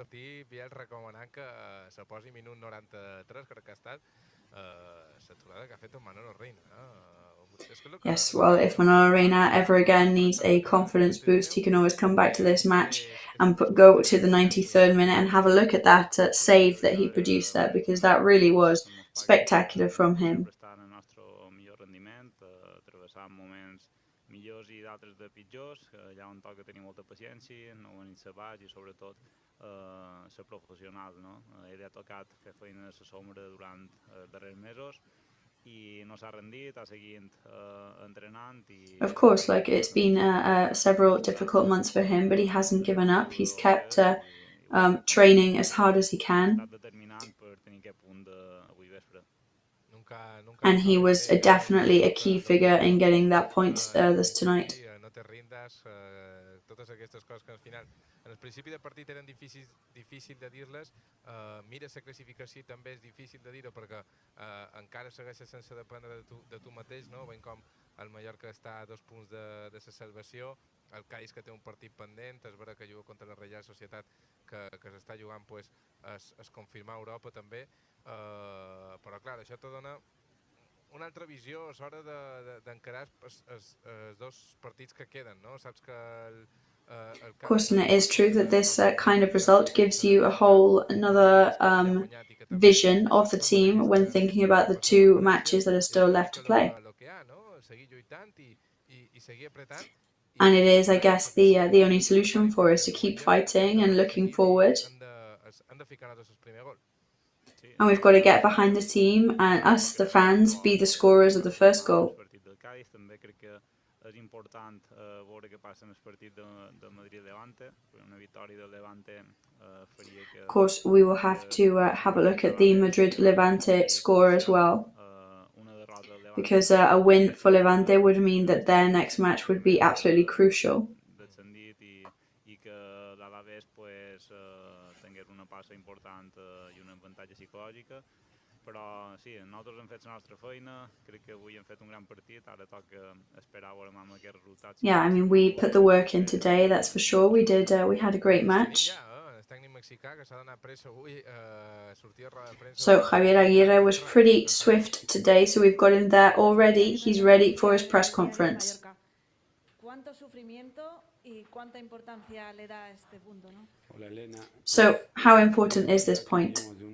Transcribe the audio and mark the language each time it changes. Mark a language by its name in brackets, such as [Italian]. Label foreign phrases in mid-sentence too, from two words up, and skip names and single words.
[English] Yes, well, if Manolo Reina ever again needs a confidence boost, he can always come back to this match and go to the 93rd minute and have a look at that save that he produced there, because that really was spectacular from him. [Catalan] Millors i d'altres de pitjors, hi ha un toc que tenir molta paciència, no venir-se baix i sobretot ser professional, no? Ell ha tocat fer feina a la sombra durant els darrers mesos i no s'ha rendit, ha seguit entrenant i... [English] Of course, like it's been several difficult months for him, but he hasn't given up. He's kept training as hard as he can. And he was definitely a key figure in getting that point this tonight. [Catalan] En el principi de partit eren difícil de dir-les, mira, la classificació també és difícil de dir-ho perquè encara segueixes sense dependre de tu mateix, no? Veiem com el Mallorca està a 2 punts de la salvació, el Cádiz que té un partit pendent, és vera que juga contra la Reial Societat que s'està jugant pues, es confirmar a Europa també, però clar, això te dona una altra visió a l'hora d'encarar els 2 partits que queden, no? Saps que [English] Of course, and it is true that this kind of result gives you a whole another vision of the team when thinking about the 2 matches that are still left to play. And it is, I guess, the only solution for us to keep fighting and looking forward. And we've got to get behind the team and us, the fans, be the scorers of the first goal. [Catalan] És important veure què passa en el partit de Madrid-Levante, una victòria del Levante faria que... [English] Of course, we will have to have a look at the Madrid-Levante score as well, because a win for Levante would mean that their next match would be absolutely crucial. [Catalan] I que l'Alaves tingués una passa important i un avantatge psicològica. Però sí, nosaltres hem fet la nostra feina, crec que avui hem fet un gran partit, ara toca esperar a veure amb aquests resultats. [English] Yeah, I mean, we put the work in today, that's for sure. We did. We had a great match. So Javier Aguirre was pretty swift today, so we've got him there already. He's ready for his press conference. So, how important is this point?